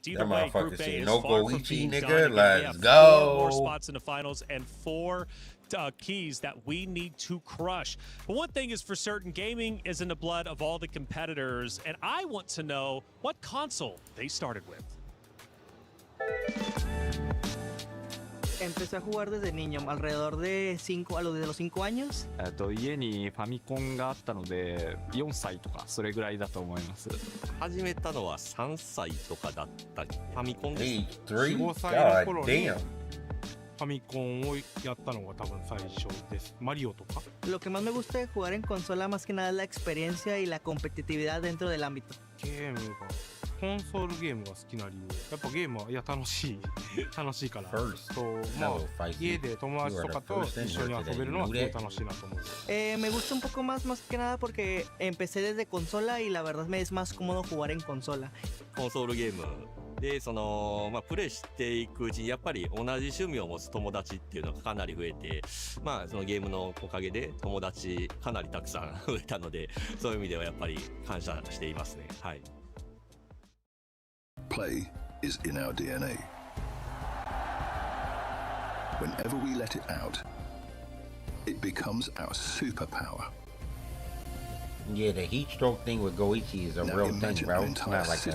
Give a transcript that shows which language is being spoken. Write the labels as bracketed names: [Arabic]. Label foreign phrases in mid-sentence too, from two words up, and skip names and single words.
[English] Either That way, motherfucker Group A said, is "No far from Goichi, being nigga, done. Again, we let's have go." 4 more spots in the finals and 4 keys that we need to crush. But one thing is for certain, gaming is in the blood of all the competitors, and I want to know what console they started with. [Spanish] Empecé a jugar desde niño, alrededor de desde los 5 años. [Japanese] 家にファミコンがあったので4歳とかそれぐらいだと思います。始めたのは3歳とかだったファミコンです。 5歳の頃にファミコンをやったのが多分最初です。マリオとか。 [Spanish] Lo que más me gusta de jugar en consola más que nada es la experiencia y la competitividad dentro del ámbito. [Japanese] ゲームがコンソールゲームが好きな理由、やっぱゲームは楽しいから。家で友達とかと一緒に遊べるのはすごい楽しいなと思う。 [Spanish] Me gusta un poco más que nada porque empecé desde consola y la verdad me es más cómodo jugar en consola. [Japanese] コンソールゲームでプレイしていくうちにやっぱり同じ趣味を持つ友達っていうのがかなり増えて、そのゲームのおかげで友達かなりたくさん増えたので、そういう意味ではやっぱり感謝していますね。はい。 [English] Play is in our DNA. Whenever we let it out, it becomes our superpower. Yeah, the heat stroke thing with Goichi is a real thing, bro. It's not like